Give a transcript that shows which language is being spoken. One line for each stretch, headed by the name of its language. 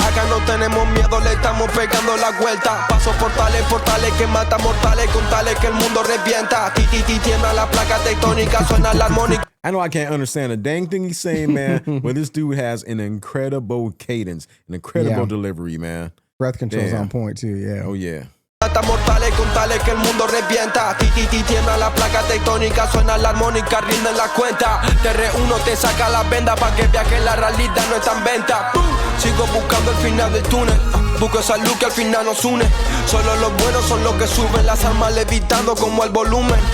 Spanish: Acá no tenemos miedo, le estamos pegando la vuelta. Paso portales que mata mortales. Con tales que el mundo revienta. Ti tiembla la placa tectónica, suena la armónica.
English: I know I can't understand a dang thing he's saying, man, but this dude has an incredible cadence, an incredible delivery, man. Breath control's Damn. on point too, yeah. Oh, yeah.
Spanish: Mata mortales con tales que el mundo revienta. Ti tiembla la placa tectónica, suena la armónica, rinden la cuenta. Te reúno, te saca la venda pa' que veas que la realidad no está en venta. Sigo buscando el final del túnel. Busco esa luz que al final nos une. Solo los buenos son los que suben, las armas levitando como el volumen.